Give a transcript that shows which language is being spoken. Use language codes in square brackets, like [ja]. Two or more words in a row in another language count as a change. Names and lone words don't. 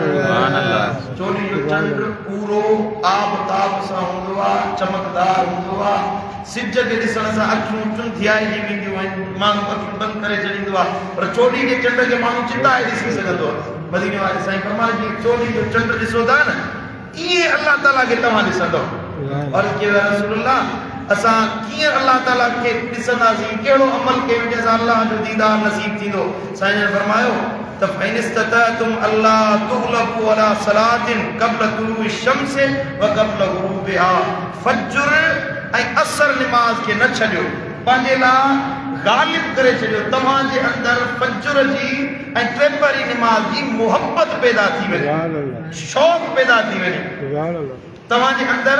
[sd] चोली जो चंड पूरो आबताब सां हूंदो आहे, चमकदार हूंदो आहे, सिज खे ॾिसण सां अखियूं चुंधियाइजी वेंदियूं आहिनि, माण्हू अखियूं बंदि करे छॾींदो आहे, पर चोली जे चंड खे माण्हू चिताए ॾिसी सघंदो आहे। मदीने वारे साईं फरमाए जीअं चोली जो चंड ॾिसो था न, ईअं अल्लाह ताला खे तव्हां ॾिसंदव। और के रसूलुल्लाह असां कीअं अल्लाह ताला खे ॾिसंदासीं, कहिड़ो अमल कयूं जंहिंसां अल्लाह जो दीदार नसीब थींदो। साईं जन फरमायो त [ar] فإن استطعتم ألا تغلبوا على صلاة قبل طلوع شمس وقبل غروبها, [sd] फज्र ऐं असर निमाज़ खे न छॾियो, पंहिंजे लाइ गालिब करे छॾियो। तव्हांजे अंदरि फज्र जी ऐं टेपरी निमाज़ जी मोहब्बत पैदा थी वञे, शौक़ पैदा थी वञे तव्हांजे अंदरि।